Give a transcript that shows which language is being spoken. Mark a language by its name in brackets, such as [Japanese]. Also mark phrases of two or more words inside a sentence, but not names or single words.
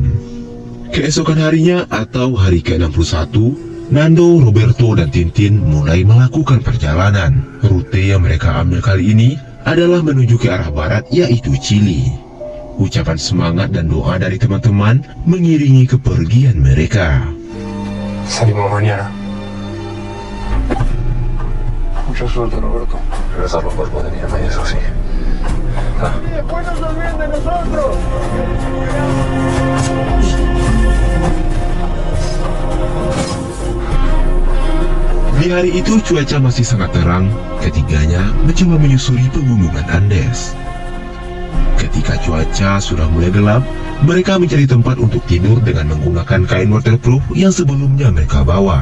[Indonesian] Keesokan harinya atau hari ke-61, Nando, Roberto, dan Tintin mulai melakukan perjalanan. Rute yang mereka ambil kali ini adalah menuju ke arah barat, yaitu Chili. Ucapan semangat dan doa dari teman-teman mengiringi kepergian mereka. [Spanish] Salimos mañana. Mucha suerte, Roberto. Regresar los cuerpos de mi hermana, eso sí. Después no se olviden de nosotros. [Indonesian] Di hari itu cuaca masih sangat terang. Ketiganya mencoba menyusuri pegunungan Andes. Ketika cuaca sudah mulai gelap, mereka mencari tempat untuk tidur dengan menggunakan kain waterproof yang sebelumnya mereka bawa.